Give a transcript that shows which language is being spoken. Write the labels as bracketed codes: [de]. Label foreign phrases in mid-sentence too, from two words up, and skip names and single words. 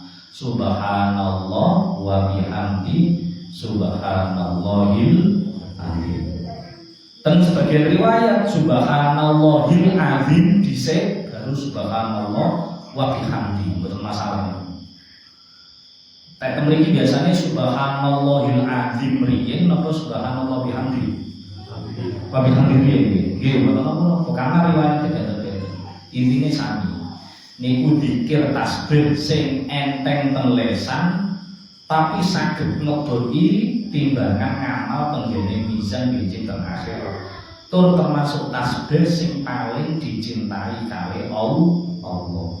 [ar] سبحان الله وبحمده سبحان الله العظيم. [id] Dan sebagian riwayat [ar] سبحان الله العظيم [id] dhisik baru [ar] سبحان الله وبحمده, [id] betul masalah. [jv] Tapi mriki biasanya [ar] سبحان الله العظيم [jv] riyen napa [ar] سبحان الله بحمده? وبحمده [jv] riyen nggih, mboten napa karena riwayat beda-beda. Intine sami. Niku zikir tasbih sing enteng teng lesan tapi saged ngeboki timbangan ngamal tenggene mizan biji teng akhirat. Tur termasuk tasbih sing paling dicintai kali Allah.